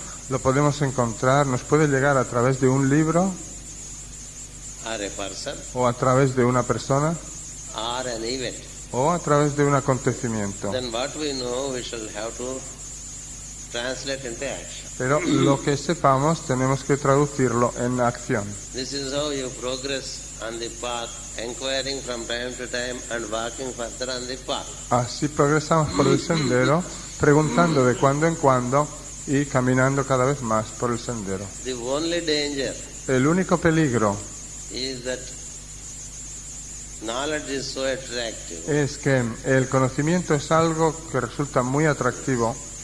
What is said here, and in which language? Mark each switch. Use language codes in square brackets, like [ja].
[es] lo podemos encontrar, nos puede llegar a través de un libro [en] or a person [es] o a través de una persona [en] or an event. [es] o a través de un acontecimiento. [en] Then what we know we shall have to translate into action. [es] Pero lo que sepamos tenemos que traducirlo en acción. [en] This is how you progress on the path, inquiring from time to time and walking further on the path. [es] Así progresamos por el sendero, preguntando de cuando en cuando y caminando cada vez más por el sendero. [en] The only danger [es] El único peligro [en] is that knowledge is so attractive. [es] es que el conocimiento es algo que resulta muy atractivo.